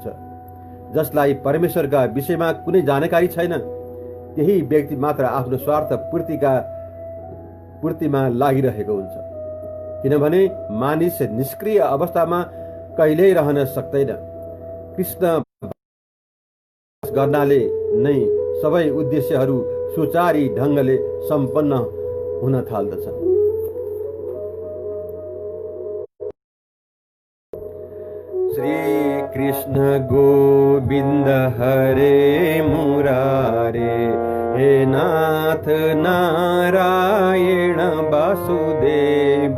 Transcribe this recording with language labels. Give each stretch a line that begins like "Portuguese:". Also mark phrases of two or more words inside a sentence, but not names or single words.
Nepali: जसलाई परमेश्वरका विषयमा कुनै जानकारी छैन त्यही व्यक्ति मात्र आफ्नो स्वार्थ पूर्तिमा लागिरहेको हुन्छ। किनभने मानिस निष्क्रिय अवस्थामा कहिल्यै रहन सक्दैन। कृष्ण गर्नाले नै सबै उद्देश्यहरू सुचारू ढङ्गले सम्पन्न हुन थाल्दछन्।
Sanskrit: श्री कृष्ण गोविंद हरे मुरारे, हे नाथ नारायण वासुदेव।